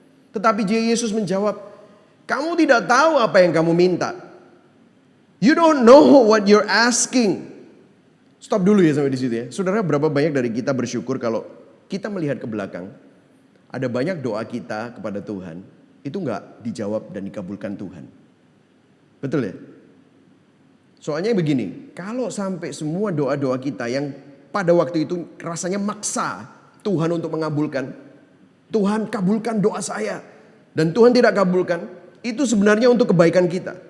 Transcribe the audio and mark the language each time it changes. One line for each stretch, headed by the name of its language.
Indonesian: Tetapi Yesus menjawab, kamu tidak tahu apa yang kamu minta.
English: You don't know what you're asking.
Indonesian: Stop dulu ya sampai di situ ya. Saudara, berapa banyak dari kita bersyukur kalau kita melihat ke belakang, ada banyak doa kita kepada Tuhan, itu nggak dijawab dan dikabulkan Tuhan. Betul ya? Soalnya begini, kalau sampai semua doa-doa kita yang pada waktu itu rasanya maksa Tuhan untuk mengabulkan, Tuhan kabulkan doa saya, dan Tuhan tidak kabulkan, itu sebenarnya untuk kebaikan kita.